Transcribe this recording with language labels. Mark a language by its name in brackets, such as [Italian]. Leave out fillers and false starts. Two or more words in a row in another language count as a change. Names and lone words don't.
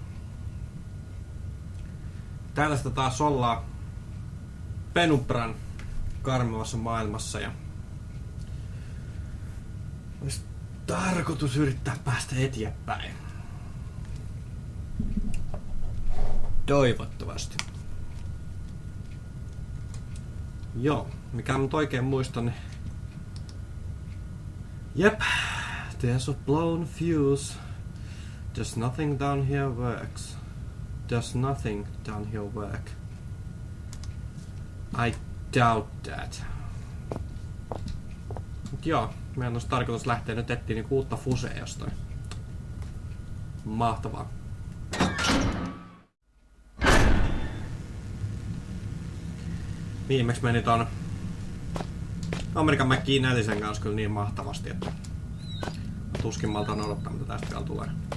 [Finnish] Tällaista taas ollaan Penumbran karmivassa maailmassa ja olisi tarkoitus yrittää päästä eteenpäin. Toivottavasti. Joo, mikä nyt oikein muistan, niin [English] Yep, there's a blown fuse. Does nothing down here works? Does nothing down here work? I doubt that. [Finnish] Mut joo, meidän olisi tarkoitus lähteä nyt etsiä niinku uutta fusea jostain. Mahtavaa. Viimeksi meni ton Amerikan Mäkkiin nätisen kanssa kyllä niin mahtavasti, että tuskin maltaan odottaa, mitä tästä vielä tulee.